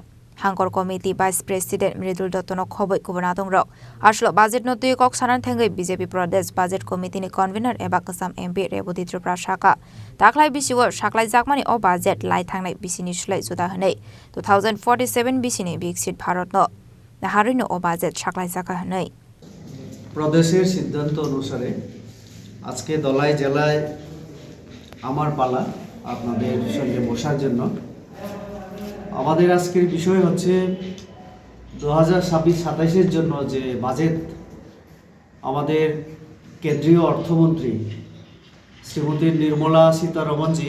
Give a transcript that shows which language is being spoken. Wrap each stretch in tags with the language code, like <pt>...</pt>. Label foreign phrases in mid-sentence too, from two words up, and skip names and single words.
<trp>Hangkor Committee Vice President Mridul Dottono khoboi kubana dongrok aslo budget notui kok sanan thengai BJP Pradesh Budget Committee ni convener eba kesam MP Reboti Tripura Shaka taklai bisiwo saklai jakmani o budget lai thangnai bisini sulai juda hanei 2047 bisini Viksit Bharat no naharino o budget saklai jaka hanei</trp> <bn>প্রদেশের সিদ্ধান্ত অনুসারে আজকে দলাই জেলায় আমার পালা আপনাদের সঙ্গে বসার জন্য আমাদের আজকের বিষয় হচ্ছে 2026-27 এর জন্য যে বাজেট আমাদের কেন্দ্রীয় অর্থমন্ত্রী শ্রীমতী নির্মলা সীতারমণ জি</bn>